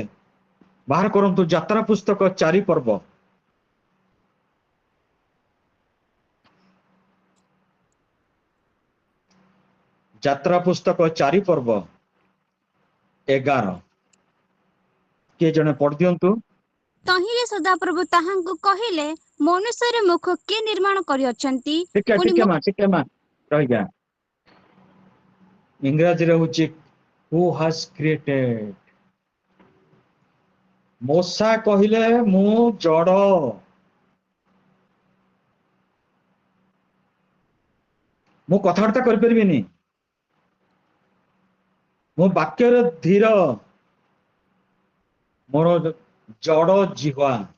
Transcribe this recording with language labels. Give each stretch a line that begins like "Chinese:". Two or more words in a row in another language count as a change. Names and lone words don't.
Odia: ବାହାର କରନ୍ତୁ ଯାତ୍ରା ପୁସ୍ତକ 4 ପର୍ବ। ଯାତ୍ରା ପୁସ୍ତକ 4 ପର୍ବ 11। କିଏ ଜଣେ ପଢିଦିଅନ୍ତୁ। ତହିଁରେ ସଦାପ୍ରଭୁ ତାହାଙ୍କୁ କହିଲେ, ମନୁଷ୍ୟର ମୁଖ କିଏ ନିର୍ମାଣ କରିଅଛନ୍ତି? ଟିକେ ମା ରହିଯା। ଇଂରାଜୀରେ ହଉଛି
English: who has created।
Odia: ମୂଷା କହିଲେ ମୁଁ ଜଡ, ମୁଁ କଥାବାର୍ତ୍ତା କରିପାରିବିନି, ମୋ ବାକ୍ୟରେ ଧୀର, ମୋର ଜଡ଼ ଜିହ୍ୱା।